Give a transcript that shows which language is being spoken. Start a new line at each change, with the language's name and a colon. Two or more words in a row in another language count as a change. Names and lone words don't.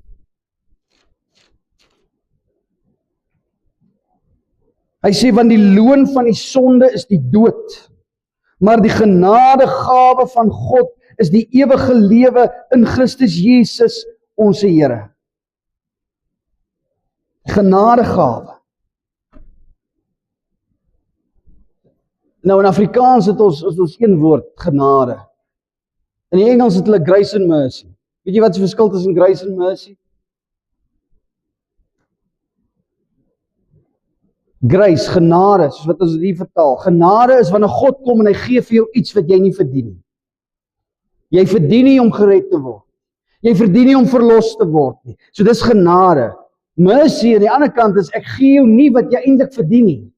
Afrikaans: Hy sê, want die loon van die sonde is die dood, maar die genadegawe van God is die ewige lewe in Christus Jesus, onze Here. Genadegawe. Nou in Afrikaans het ons een woord, genade. In die Engels het hulle
English: grace and mercy.
Afrikaans: Weet jy wat die verskil tussen
English: grace and mercy?
Afrikaans: Grace, genade, soos wat ons hier vertaal. Genade is wanneer God kom en hy gee vir jou iets wat jy nie verdien nie. Jy verdien nie om gered te word. Jy verdien nie om verlos te word nie. So dis genade. Mercy aan die ander kant is, ek gee jou nie wat jy eintlik verdien nie.